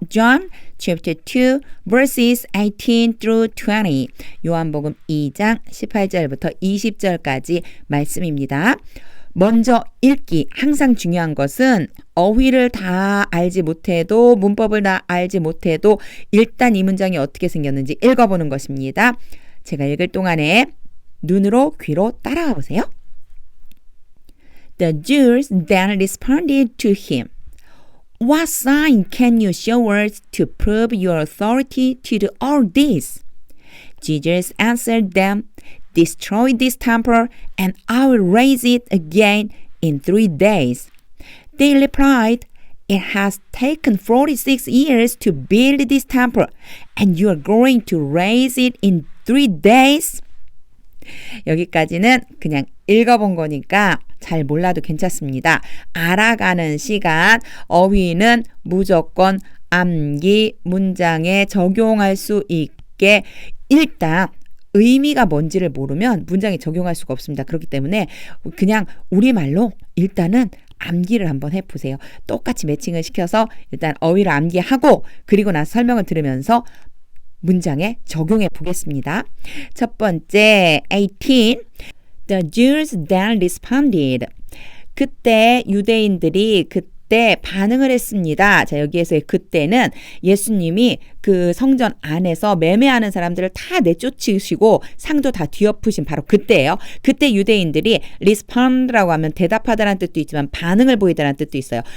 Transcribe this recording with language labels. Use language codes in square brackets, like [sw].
[en] John chapter 2 verses 18 through 20 [ko] 요한복음 2장 18절부터 20절까지 말씀입니다. 먼저 읽기. 항상 중요한 것은 어휘를 다 알지 못해도 문법을 다 알지 못해도 일단 이 문장이 어떻게 생겼는지 읽어보는 것입니다. 제가 읽을 동안에 눈으로 귀로 따라가 보세요. [en] The Jews then responded to him. What sign can you show us to prove your authority to do all this? Jesus answered them, Destroy this temple, and I will raise it again in 3 days. They replied, It has taken 46 years to build this temple, and you are going to raise it in 3 days? [ko] 여기까지는 그냥 읽어본 거니까 잘 몰라도 괜찮습니다. 알아가는 시간, 어휘는 무조건 암기 문장에 적용할 수 있게 일단 의미가 뭔지를 모르면 문장에 적용할 수가 없습니다. 그렇기 때문에 그냥 우리말로 일단은 암기를 한번 해보세요. 똑같이 매칭을 시켜서 일단 어휘를 암기하고 그리고 나서 설명을 들으면서 문장에 적용해 보겠습니다. 첫 번째 [en] 18 The Jews then responded. [ko] 그때 유대인들이 그때 반응을 했습니다. 자, 여기에서의 그때는 예수님이 그 성전 안에서 매매하는 사람들을 다 내쫓으시고 상도 다 뒤엎으신 바로 그때예요. 그때 유대인들이 respond라고 하면 대답하다라는 뜻도 있지만 반응을 보이다라는 뜻도 있어요.